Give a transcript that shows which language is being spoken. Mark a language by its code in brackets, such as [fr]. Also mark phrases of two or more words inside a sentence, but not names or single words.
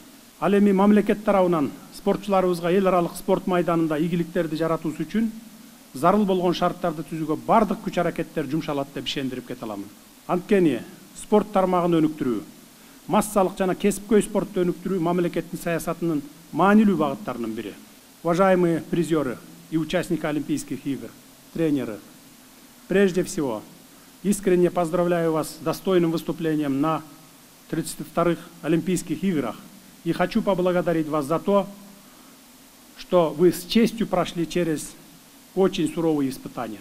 [ky] Ал эми мамлекет тарабынан спортчуларыбызга эл аралык спорт майданында ийгиликтерди жаратуусу үчүн зарыл болгон шарттарды түзүүгө бардык күч аракеттер жумшалат деп ишендирип кете аламын. Анткени спорт тармагын өнүктүрүү, массалык жана кесипкөй спортду өнүктүрүү мамлекеттин саясатынын маанилүү багыттарынын бири. [ru] Уважаемые призеры и участники Олимпийских игр, тренеры, прежде всего, искренне поздравляю вас с достойным выступлением на 32-х Олимпийских играх и хочу поблагодарить вас за то, что вы с честью прошли через очень суровые испытания.